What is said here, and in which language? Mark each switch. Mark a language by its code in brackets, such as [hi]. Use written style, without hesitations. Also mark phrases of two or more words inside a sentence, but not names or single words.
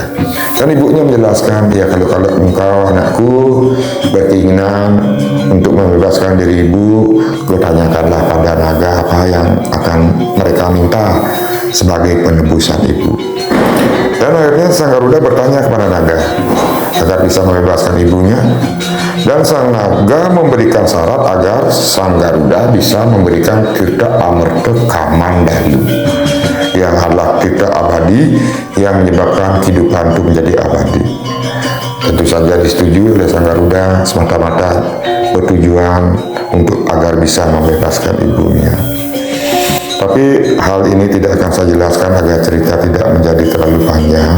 [id] Dan ibunya menjelaskan, ya kalau engkau anakku berkeinginan untuk membebaskan diri ibu, tanyakanlah pada naga apa yang akan mereka minta sebagai penebusan ibu. Dan akhirnya Sang Garuda bertanya kepada naga agar bisa membebaskan ibunya, dan Sang Naga memberikan syarat agar Sang Garuda bisa memberikan tirta amerta kamandalu, yang adalah tirta abadi yang menyebabkan kehidupan itu menjadi abadi. Tentu saja disetujui oleh Sang Garuda, semata-mata bertujuan untuk agar bisa membebaskan ibunya. Tapi hal ini tidak akan saya jelaskan agar cerita tidak menjadi terlalu panjang.